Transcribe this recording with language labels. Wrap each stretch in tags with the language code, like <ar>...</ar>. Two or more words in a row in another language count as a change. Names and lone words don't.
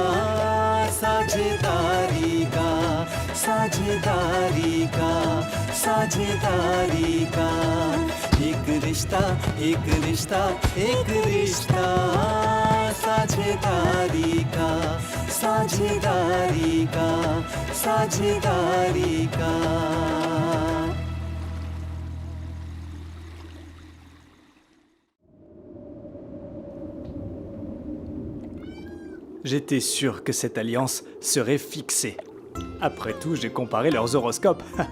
<hi>साझेदारी का साझेदारी का साझेदारी का एक रिश्ता एक रिश्ता एक रिश्ता साझेदारी का साझेदारी का साझेदारी का</hi> <fr>J'étais sûr que cette alliance serait fixée. Après tout, j'ai comparé leurs horoscopes.</fr>